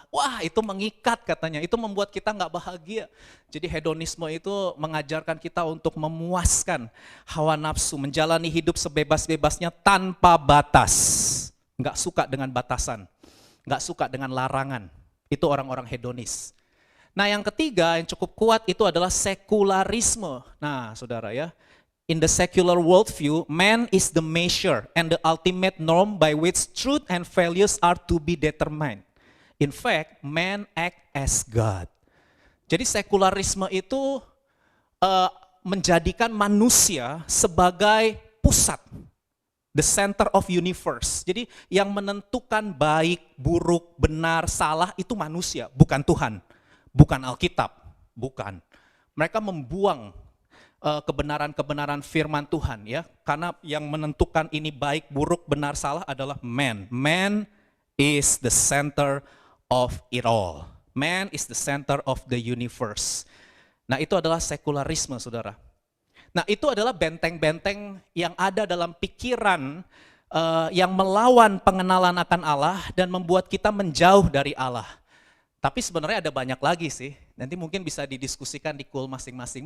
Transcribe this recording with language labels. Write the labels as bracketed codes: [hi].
[id] Wah itu mengikat katanya, itu membuat kita nggak bahagia. Jadi hedonisme itu mengajarkan kita untuk memuaskan hawa nafsu, menjalani hidup sebebas-bebasnya tanpa batas. Nggak suka dengan batasan, nggak suka dengan larangan. Itu orang-orang hedonis. Nah yang ketiga yang cukup kuat itu adalah sekularisme. Nah saudara ya, [en] in the secular worldview, man is the measure and the ultimate norm by which truth and values are to be determined. In fact, man act as God. [id] Jadi sekularisme itu menjadikan manusia sebagai pusat, [en] the center of universe. [id] Jadi yang menentukan baik, buruk, benar, salah itu manusia, bukan Tuhan, bukan Alkitab, bukan. Mereka membuang kebenaran-kebenaran firman Tuhan ya, karena yang menentukan ini baik, buruk, benar, salah adalah man. [en] Man is the center of it all. Man is the center of the universe. [id] Nah itu adalah sekularisme saudara. Nah itu adalah benteng-benteng yang ada dalam pikiran yang melawan pengenalan akan Allah dan membuat kita menjauh dari Allah. Tapi sebenarnya ada banyak lagi sih, nanti mungkin bisa didiskusikan di cool masing-masing.